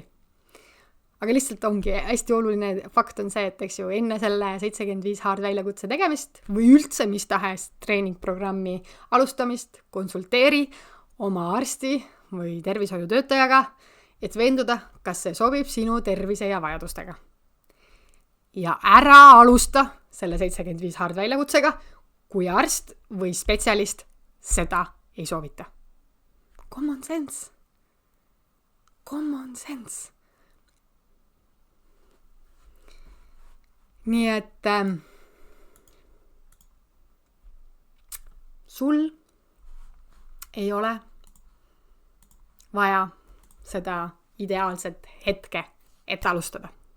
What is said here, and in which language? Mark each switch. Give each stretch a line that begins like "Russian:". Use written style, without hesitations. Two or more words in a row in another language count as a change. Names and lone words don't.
Estonian: Aga lihtsalt ongi hästi oluline fakt on see, et eks ju enne selle
English: 75 hard
Estonian: väljakutse tegemist või üldse mis tahes treeningprogrammi alustamist konsulteeri oma arsti või tervishoiutöötajaga, et veenduda, kas see sobib sinu tervise ja vajadustega. Ja ära alusta selle
English: 75 hard
Estonian: väljakutsega, kui arst või spetsialist seda ei soovita.
English: Common sense. Common sense.
Estonian: Nii et sul ei ole vaja seda ideaalset hetke, et alustada.